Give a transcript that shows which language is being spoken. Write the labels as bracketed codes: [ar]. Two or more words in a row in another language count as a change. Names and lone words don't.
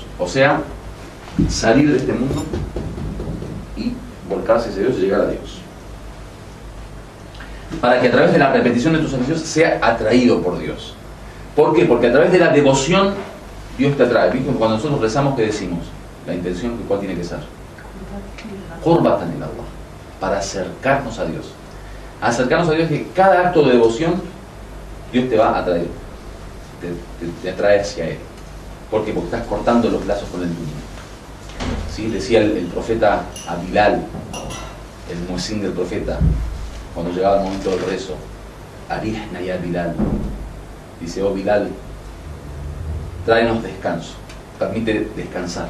[es] O sea, salir de este mundo y volcarse hacia Dios y llegar a Dios, para que a través de la repetición de tus ejercicios sea atraído por Dios. ¿Por qué? Porque a través de la devoción Dios te atrae. ¿Viste? Cuando nosotros rezamos, ¿qué decimos? La intención, ¿cuál tiene que ser? [ar] قربة إلى الله, [es] para acercarnos a Dios. Acercarnos a Dios, que cada acto de devoción Dios te va a atraer, te atrae hacia Él. ¿Por qué? Porque estás cortando los lazos con el mundo. ¿Sí? Decía el profeta a Bilal, el muezín del profeta, cuando llegaba el momento del rezo, [ar] أرحنا يا بلال, [es] dice, oh Bilal, tráenos descanso, permite descansar.